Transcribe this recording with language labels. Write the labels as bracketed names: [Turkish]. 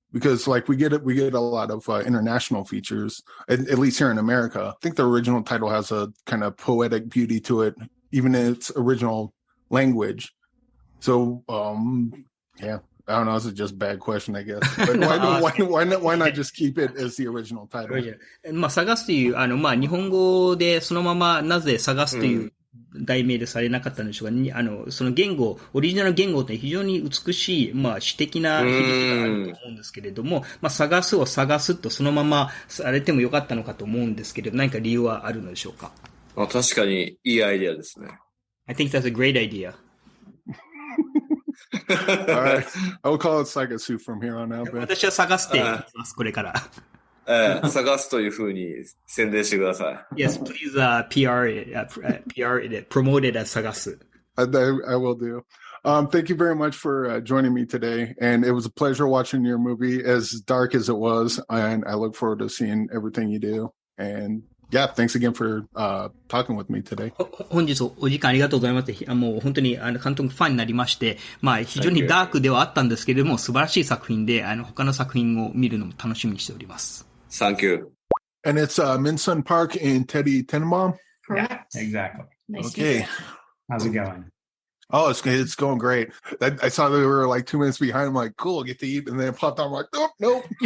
[English] Because like we get a lot of international features, at least here in America. I think the original title has a kind of poetic beauty to it, even in its original language. So, yeah, I don't know. It's just a bad question, I guess. But why not just keep it as the original title? [Japanese] 探すという、日本語でそのままなぜ探すという題名でされなかったんでしょうが、その言語、オリジナル言語って非常に美しい、詩的な響きがあると思うんですけれども、探すを探すとそのままされてもよかったのかと思うんですけれど、何か理由はあるのでしょうか？確かにいいアイディアですね。 [English] I think that's a great idea. All right. I will call it Sagasu from here on out. [Japanese] 私は探していきます、これから。探すというふうに宣伝してください。 [English] Yes, please PR it, promote it as 探す。 I will do. Thank you very much for joining me today. And it was a pleasure watching your movie, as dark as it was. And I look forward to seeing everything you do. And yeah, thanks again for talking with me today. [Japanese] 本日お時間ありがとうございます。もう本当に監督ファンになりまして、非常にダークではあったんですけれども、素晴らしい作品で、他の作品を見るのも楽しみにしております。 [English] Thank you. And it's Minsun Park in Tenenbaum? Correct. Yeah, exactly. Nice okay. How's it going? Oh, it's going great. I saw they were like 2 minutes behind. I'm like, cool, I'll get to eat. And then it popped out. I'm like, nope.